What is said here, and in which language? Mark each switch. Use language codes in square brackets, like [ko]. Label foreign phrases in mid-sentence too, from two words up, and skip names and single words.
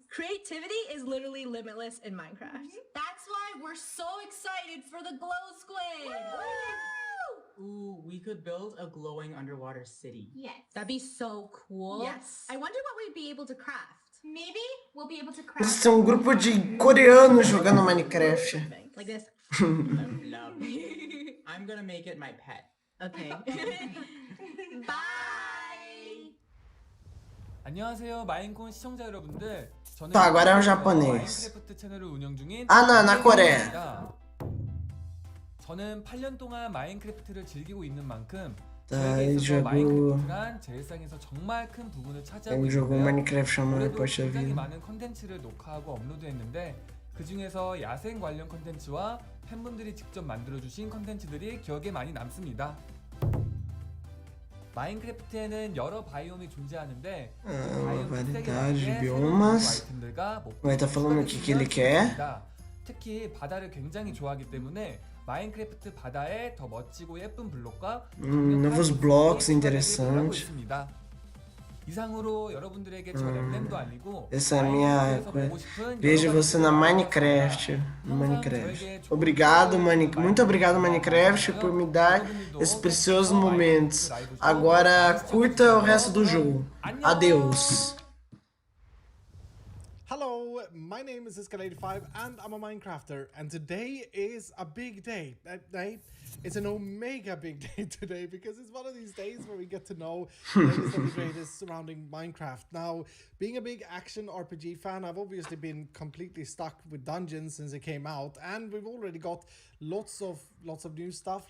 [en] Creativity is literally limitless in Minecraft. That's why we're so excited for the Glow Squid! Woo! Ooh, we could build a glowing underwater city. Yes. That'd be so cool. Yes. I wonder what we'd be able to craft. Maybe we'll be able to craft. [pt] Eles são um grupo de coreanos jogando Minecraft. [en] Like this. Love. I'm gonna make it my pet. Okay. Bye! [ko] 안녕하세요 마인콘 시청자 여러분들. 저는 [pt] Tá, agora é o japonês. [ko] 마인크래프트 채널을 운영 중인 [pt] Ah, não, na Coreia. [ko] 입니다. 저는 8년 동안 마인크래프트를 즐기고 있는 만큼 [pt] Tá, [ko] 저에게 [pt] ele [ko] 있어서 [pt] jogou. [ko] 마인크래프트란 제 일상에서 정말 큰 부분을 차지하고 [pt] Ele jogou [ko] 있는데요. [pt] Minecraft chamando [ko] 올해도 [pt] Poxa [ko] 굉장히 Vida. 많은 컨텐츠를 녹화하고 업로드했는데 그 중에서 야생 관련 컨텐츠와 팬분들이 직접 만들어주신 컨텐츠들이 기억에 많이 남습니다. 마인크래프트에는 여러 바이옴이 존재하는데 바이옴 특색에 [pt] variedade de [ko] 맞게 [pt] biomas. [ko] 새로운 아이템들과 [pt] Vai tá falando o que ele quer. [ko] 특히 바다를 굉장히 좋아하기 때문에 마인크래프트 바다에 더 멋지고 예쁜 블록과 [pt] Novos blocos interessantes. [ko] 이상으로 여러분들에게 저 램램도 알리고 [pt] Essa é a minha coisa. Vejo você na Minecraft. No Minecraft. Obrigado, muito obrigado, Minecraft, por me dar esses preciosos momentos. Agora curta o resto do jogo. Adeus. [en] Hello, So, my name is Iskal85 and I'm a Minecrafter, and today is a big day. It's an omega big day today because it's one of these days where we get to know the latest and the greatest surrounding Minecraft. Now, being a big action RPG fan, I've obviously been completely stuck with Dungeons since it came out, and we've already got lots of new stuff.